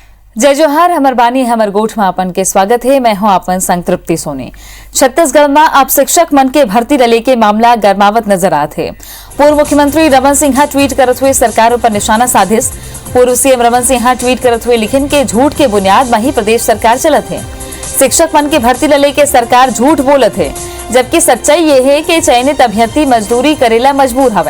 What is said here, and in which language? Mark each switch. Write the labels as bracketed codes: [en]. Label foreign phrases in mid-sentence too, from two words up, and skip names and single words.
[hne] जय जोहार, हमर बानी हमर गोठ में आपन के स्वागत है। मैं हूं आपन संतृप्ति सोनी। छत्तीसगढ़ में अब शिक्षक मन के भर्ती रले के मामला गरमावत नजर आत है। पूर्व मुख्यमंत्री रमन सिंह ट्वीट करत हुए सरकार पर निशाना साधिस। पूर्व सीएम रमन सिंह ट्वीट करत हुए लिखिन के झूठ के बुनियाद में ही प्रदेश सरकार चलत है। शिक्षक मन के भर्ती रले के सरकार झूठ बोलत है, जबकि सच्चाई ये है कि चयनित अभ्यर्थी मजदूरी करेला मजबूर हवे।